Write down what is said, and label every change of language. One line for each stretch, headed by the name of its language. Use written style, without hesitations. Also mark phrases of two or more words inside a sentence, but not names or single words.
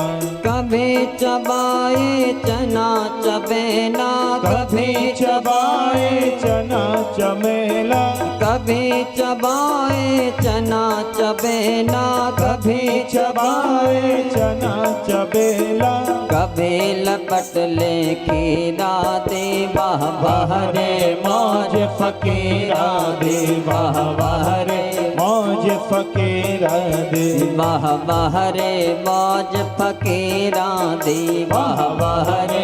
Hindi: कभी चबाए चना चबेना, कभी चबाए चना चमेला, कभी चबाए चना चबेना, कभी चबाए चना चबेला,
Punjabi: ਕਭੀ ਲਪਟ ਲੇ ਖੀਰਾ ਦੇ, ਵਾਹ ਵਾਹ ਰੇ ਮੌਜ ਫਕੀਰਾ ਦੇ, ਵਾਹ ਵਾਹ ਰੇ ਮੌਜ ਫਕੀਰਾ ਦੇ, ਵਾਹ ਵਾਹ ਰੇ ਮੌਜ ਫਕੀਰਾ ਦੇ, ਵਾਹ ਵਾਹ ਰੇ